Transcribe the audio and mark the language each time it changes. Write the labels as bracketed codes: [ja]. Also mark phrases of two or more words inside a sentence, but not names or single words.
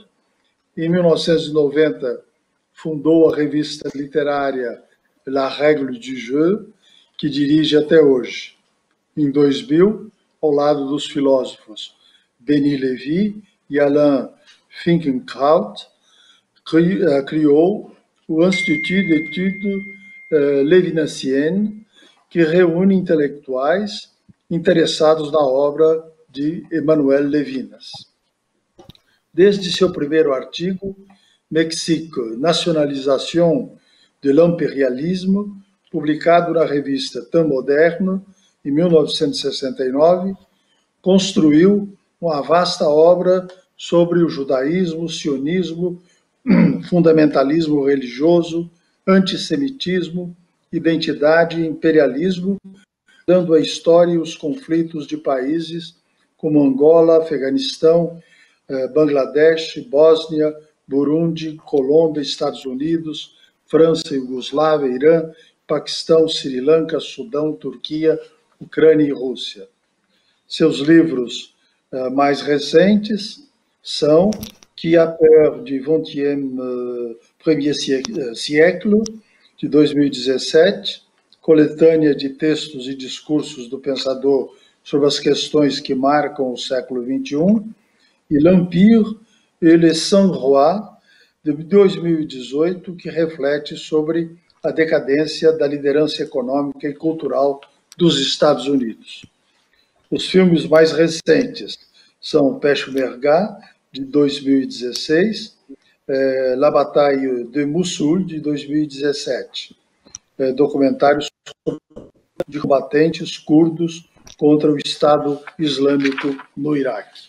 [pt] Em 1990, fundou a revista literária La Règle du Jeu, que dirige até hoje. Em 2000, ao lado dos filósofos Denis Lévy e Alain Finkielkraut, criou o Institut d'études lévinassiennes, que reúne intelectuais interessados na obra de Emmanuel Levinas. Desde seu primeiro artigo, Mexique, nationalisation de l'impérialisme, publicado na revista Temps Moderne, em 1969, construiu uma vasta obra sobre o judaísmo, o sionismo, fundamentalismo religioso, antissemitismo, identidade e imperialismo, dando a história e os conflitos de países como Angola, Afeganistão, Bangladesh, Bósnia, Burundi, Colômbia, Estados Unidos, França, Iugoslávia, Irã, Paquistão, Sri Lanka, Sudão, Turquia, Ucrânia e Rússia. Seus livros mais recentes são Qui a peur du XXIe siècle, de 2017, coletânea de textos e discursos do pensador sobre as questões que marcam o século XXI, e L'Empire et les 100 rois, de 2018, que reflete sobre a decadência da liderança econômica e cultural dos Estados Unidos. Os filmes mais recentes são Peshmerga, de 2016, La Bataille de Mossul, de 2017, documentários de combatentes curdos contra o Estado Islâmico no Iraque.